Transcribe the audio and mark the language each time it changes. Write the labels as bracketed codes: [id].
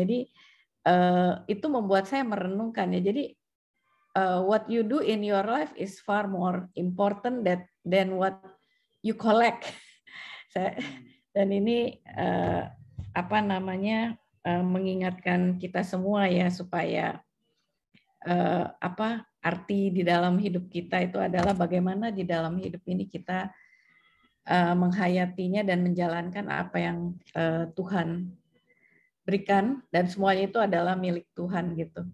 [id] Jadi itu membuat saya merenungkan ya. Jadi [en] what you do in your life is far more important than what you collect. [id] Dan ini apa namanya mengingatkan kita semua ya supaya apa arti di dalam hidup kita itu adalah bagaimana di dalam hidup ini kita menghayatinya dan menjalankan apa yang Tuhan berikan, dan semuanya itu adalah milik Tuhan gitu.